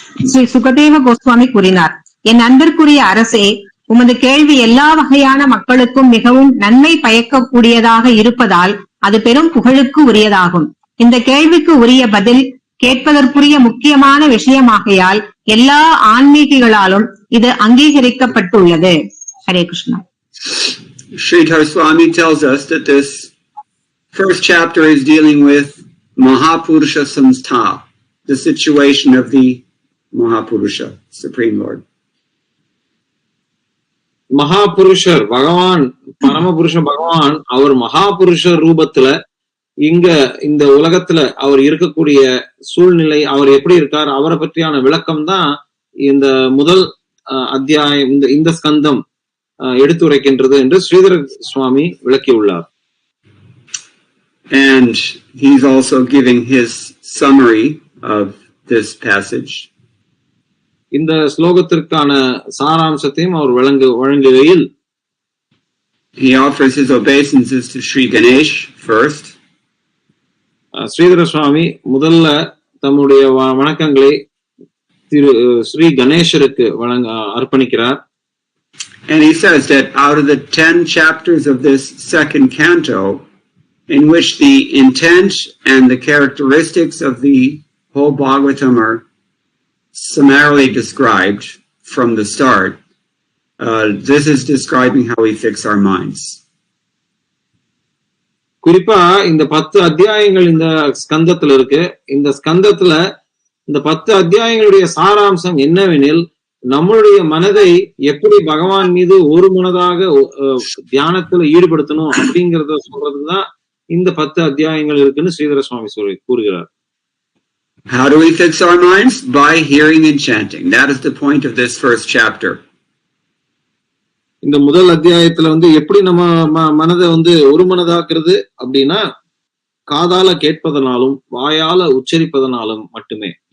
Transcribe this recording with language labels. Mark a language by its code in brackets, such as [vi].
[ta] ஸ்ரீ சுகதேவ கோஸ்வாமி கூறினார், என் அன்பிற்குரிய அரசே, உமது கேள்வி எல்லா வகையான மக்களுக்கும் மிகவும் நன்மை பயக்கக்கூடியதாக இருப்பதால் அது பெரும் புகழுக்கு உரியதாகும். இந்த கேள்விக்கு உரிய பதில் கேட்பதற்குரிய முக்கியமான விஷயமாகையால் எல்லா ஆன்மீகிகளாலும் இது அங்கீகரிக்கப்பட்டுள்ளது. Hare Krishna. [en] Sridhar Swami tells us that this first chapter is dealing with Mahapurusha Samstha, the situation of the Mahapurusha, Supreme Lord. [ta] மகாபுருஷர் பகவான், பரமபுருஷ பகவான், அவர் மகாபுருஷ ரூபத்துல இங்க இந்த உலகத்துல அவர் இருக்கக்கூடிய சூழ்நிலை, அவர் எப்படி இருக்கார், அவரை பற்றியான விளக்கம் தான் இந்த முதல் அத்தியாயம், இந்த ஸ்கந்தம் எடுத்துரைக்கின்றது என்று ஸ்ரீதர சுவாமி விளக்கியுள்ளார். [en] And he's also giving his summary of this passage. [ta] இந்த ஸ்லோகத்திற்கான சாராம்சத்தையும் அவர் வழங்குகையில் [en] he offers his obeisances to Sri Ganesh first. [ta] Sridhara சுவாமி முதல்ல தம்முடைய வணக்கங்களை ஸ்ரீ கணேசருக்கு அர்ப்பணிக்கிறார். [en] And he says that out of the 10 chapters of this second canto, in which the intent and the characteristics of the whole Bhagavatam are summarily described from the start, this is describing how we fix our minds. [ta] குறிப்பா இந்த 10 அத்தியாயங்கள் இந்த ஸ்கந்தத்துல இருக்கு. இந்த ஸ்கந்தத்துல இந்த 10 அத்தியாயங்களுடைய சாராம்சம் என்னவெனில், நம்மளுடைய மனதை எப்படி பகவான் மீது ஒரு மனதாக தியானத்துல ஈடுபடுத்தணும் அப்படிங்கறத சொல்றதுதான் இந்த 10 அத்தியாயங்கள் இருக்குன்னு ஸ்ரீதர சுவாமி கூறுகிறார். [en] How do we fix our minds? By hearing and chanting. That is the point of this first chapter. [ta] இந்த முதல் அத்தியாயத்துல எப்படி நம்ம மனதை ஒரு மனதாக்குறது அப்படின்னா, காதால கேட்பதனாலும் வாயால உச்சரிப்பதனாலும் மட்டுமே.